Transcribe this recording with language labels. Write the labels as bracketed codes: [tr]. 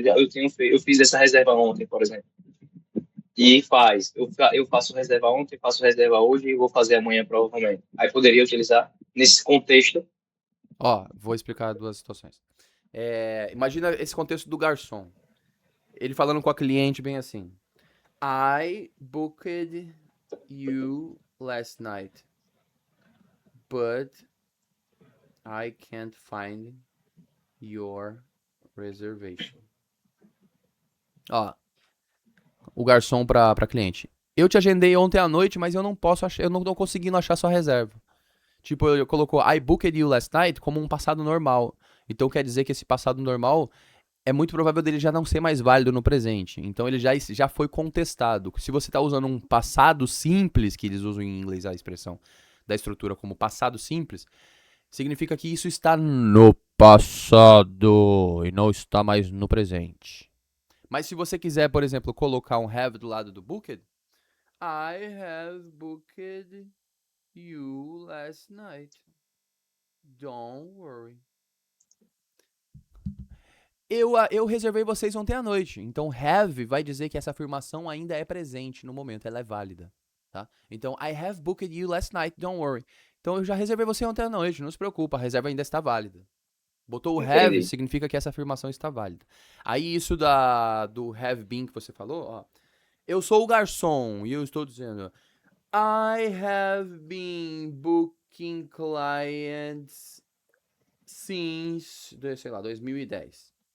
[pt] Eu fiz essa reserva ontem, por exemplo. E eu faço reserva ontem, faço reserva hoje e vou fazer amanhã provavelmente. Aí poderia utilizar nesse contexto. Ó, vou explicar duas situações. Imagina esse contexto do garçom. Ele falando com a cliente bem assim. [en] I booked you last night, but I can't find your reservation. [pt] Ó, o garçom pra cliente. Eu te agendei ontem à noite, mas eu não posso achar, eu não tô conseguindo achar sua reserva. Tipo, eu colocou [en] I booked you last night [pt] como um passado normal. Então quer dizer que esse passado normal é muito provável dele já não ser mais válido no presente. Então ele já foi contestado. Se você está usando um passado simples, que eles usam em inglês a expressão da estrutura como passado simples, significa que isso está no passado e não está mais no presente. Mas se você quiser, por exemplo, colocar um have do lado do booked, [en] I have booked you last night. Don't worry. [pt] Eu reservei vocês ontem à noite. Então, have vai dizer que essa afirmação ainda é presente no momento, ela é válida. Tá? Então, [en] I have booked you last night, don't worry. [pt] Então, eu já reservei você ontem à noite, não se preocupa, a reserva ainda está válida. Botou o have, significa que essa afirmação está válida. Aí, isso do have been que você falou, ó. Eu sou o garçom e eu estou dizendo [en] I have been booking clients since, [pt] sei lá, 2010.